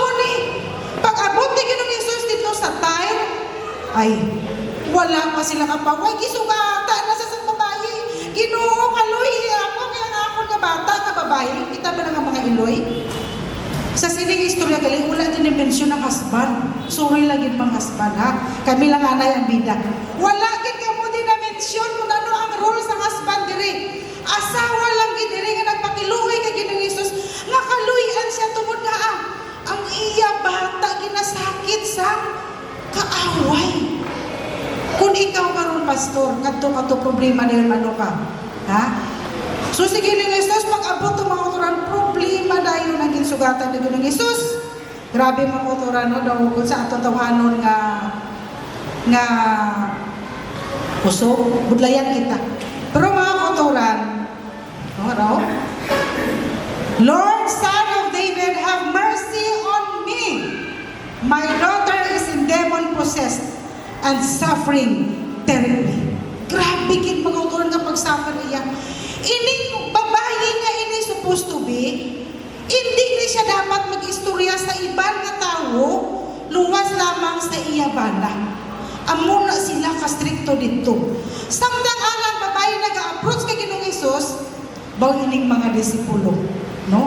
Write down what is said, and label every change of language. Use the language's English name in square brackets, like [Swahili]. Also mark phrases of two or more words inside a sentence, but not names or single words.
[Hiligaynon] ni pag abot ni Ginoong Hesus dito sa time ay wala pa sila kapaway gisugata na sa babae Ginoo kaloy ako kaya nga ako nga bata nga babae kita ba nga mga iloy sa sining istorya galing wala din i-mention ng husband sorry lang yun mga husband ha kami lang anay ang bida wala gid ka mo din na-mention kung ano ang role sa husband diri asawa lang gid diri nga nagpakiluoy kay Ginoong Hesus nga kaluyan siya tungod nga ang iya bata ginasakit sa kaaway. Kung ikaw karon pastor, kadto problema na yun ano ka. Ha? So sige ni Jesus, pag-abot ng mga uturan, problema na yun ang ginsugatan ni Ginoong Hesus. Grabe mga uturan, no? Daw kung sa atong tawanon nga puso, budlayan kita. Pero mga uturan, no? [English] Lord, Son of David, have mercy on me. My daughter is demon-possessed and suffering terribly. [Hiligaynon] Grabe kin mga uturan nga pagsuffer niya. Ining babae nga ini [English] supposed to be, [Hiligaynon] hindi na siya dapat mag-istorya sa ibang nga tao, luwas lamang sa iya bala. Amo na sila kastrikto dito. Samtang alang babae nag-approach kay Ginoong Hesus, baw ining mga disipulo, no?